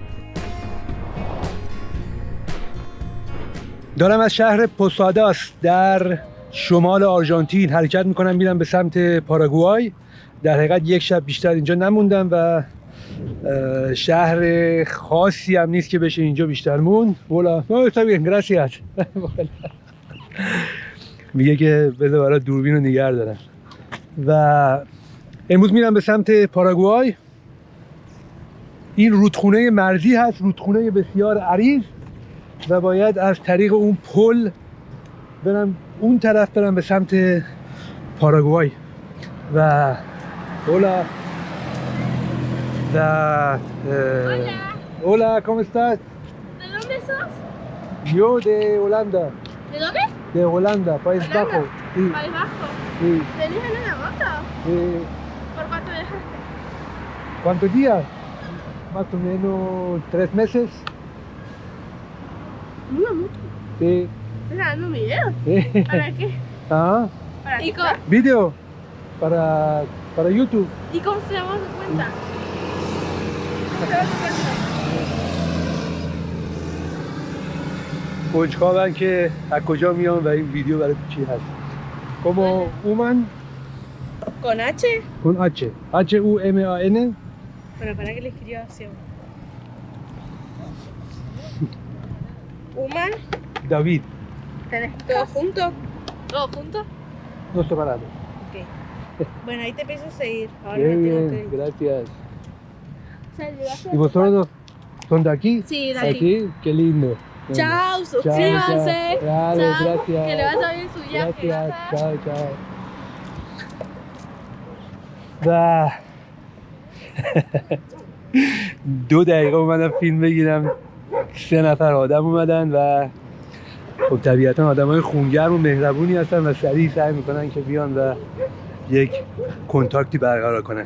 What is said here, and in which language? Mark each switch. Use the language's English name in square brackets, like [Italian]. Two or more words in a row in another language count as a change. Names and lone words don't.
[Persian] دارم از شهر پوساداس در شمال آرژانتین حرکت میکنم میرم به سمت پاراگوای. در حقیقت 1 شب بیشتر اینجا نموندم و شهر خاصی هم نیست که بشه اینجا بیشتر موند. [Spanish] Hola, no, está bien, gracias. [Persian] میگه که بذار برای دوربین رو نگه دارم و امروز میرم به سمت پاراگوای. این رودخونه مرزی هست، رودخونه بسیار عریض و باید از طریق اون پل برم اون طرف، برم به سمت پاراگوای و [Spanish] hola hola, ¿cómo estás? ¿De dónde sos? Yo de Holanda. ¿De dónde? De Holanda, País Bajo. Sí. País Bajo. Sí. ¿Venís en una moto? ¿Por cuánto viajaste? ¿Cuántos días? Más o menos 3 meses. ¿Una moto? Sí. ¿Estás grabando un video? Sí. ¿Para qué? ¿Ah? ¿Para qué? ¿Video? Para YouTube. ¿Y cómo se llama tu cuenta? ¿Cómo se llama tu cuenta? [Persian] کنجکاون که از کجا میان و این ویدیو برای چی هست. [Spanish] Como human ¿Con H? con H. H-U-M-A-N. Bueno, para que le escriba así. Human. David. ¿Tenés todo junto? ¿Todo junto? No separado. Ok. Bueno, ahí te empiezo a seguir. Ahora Qué me tengo que bien, ir. gracias. ¿Y ¿Y vosotros son de aquí? Sí, de aquí. Qué lindo. Chao, Bueno. suscríbanse. Chao. Dale, Chao. gracias. Que le vaya bien su viaje. Gracias, chao, chao. [Persian] و 2 دقیقه اومدم فیلم بگیرم 3 نفر آدم اومدن و خب طبیعتا آدم های خونگرم و مهربونی هستن و سریع سعی میکنن که بیان و یک کنتاکتی برقرار کنن.